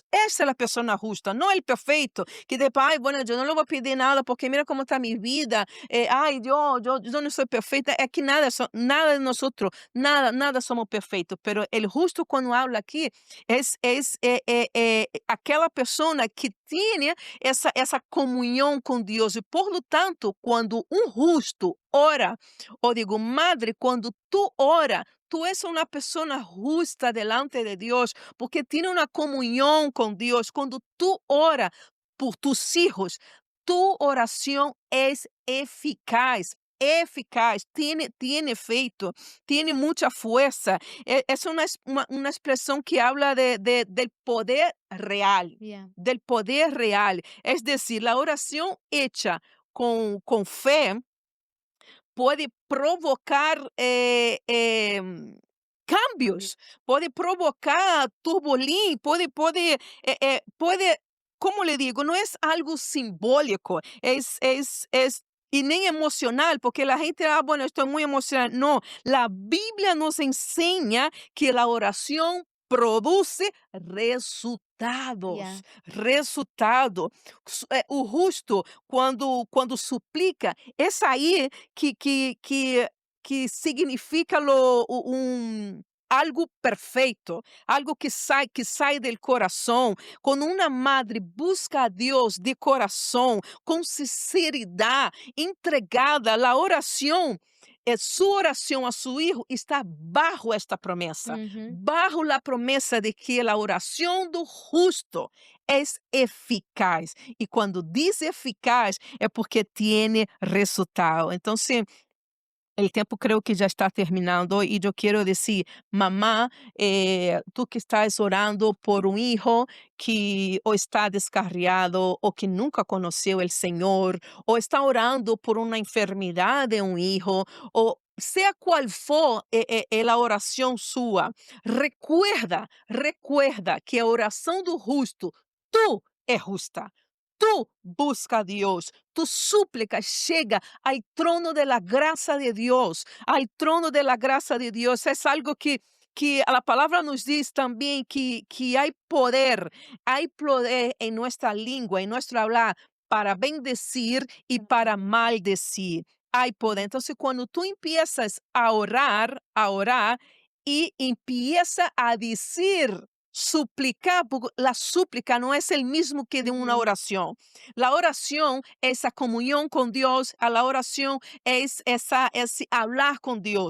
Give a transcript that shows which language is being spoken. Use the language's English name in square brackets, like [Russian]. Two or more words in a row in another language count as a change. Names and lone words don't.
[Spanish] Esa es la persona justa, no el perfecto, que después, ay, bueno, yo no le voy a pedir nada porque mira cómo está mi vida. Ay, yo no soy perfecta. Aquí nada de nosotros, nada somos perfectos. Pero el justo cuando habla aquí es aquela persona que tiene [Portuguese] essa comunhão com Deus. E, [Spanish] por lo tanto, [Portuguese] quando um justo ora, ou digo, madre, quando tu ora, tu és uma pessoa justa delante de Deus, porque tem uma comunhão com Deus. Quando tu ora [Spanish] por tus hijos, [Portuguese] tu oração é eficaz, [Spanish] tiene efeito, tiene mucha fuerza. Es una expresión que habla del poder real, [English] Yeah. [Spanish] del poder real. Es decir, la oración hecha con fe puede provocar cambios, puede provocar turbolín, puede, ¿cómo le digo? No es algo simbólico, y ni emocional, porque la gente, bueno, estoy muy emocional. No, la Biblia nos enseña que la oración produce resultados. [English] Yeah. [Spanish] Resultado. [Portuguese] O justo, quando suplica, é aí que significa algo perfeito, algo que sai del coração. Quando uma madre busca a Deus de coração, com sinceridade, entregada, a oração, sua oração a seu filho está [Spanish] bajo esta [Portuguese] promessa, Ujú. bajo a promessa de que a oração do justo é eficaz. E quando diz eficaz, é porque tem resultado. Então, [Spanish] el tiempo creo que ya está terminando y yo quiero decir, mamá, tú que estás orando por un hijo que o está descarriado o que nunca conoció el Señor, o está orando por una enfermedad de un hijo, o sea cual for la oración sua, recuerda que [Portuguese] a oração do justo, tu é justa. Tu busca a Deus, tu súplica chega ao trono [Spanish] de la [Portuguese] graça de Deus, ao trono [Spanish] de la [Portuguese] graça de Deus. É algo que a palavra nos diz também que há poder em nossa língua, em nosso falar, para bendecir e para maldecir. Há poder. Então, quando tu [Spanish] empiezas a orar e empieza a dizer, suplicar, porque la súplica no es el mismo que de una Ujú. oración. La oración es esa comunión con Dios, a la oración es ese hablar con Dios.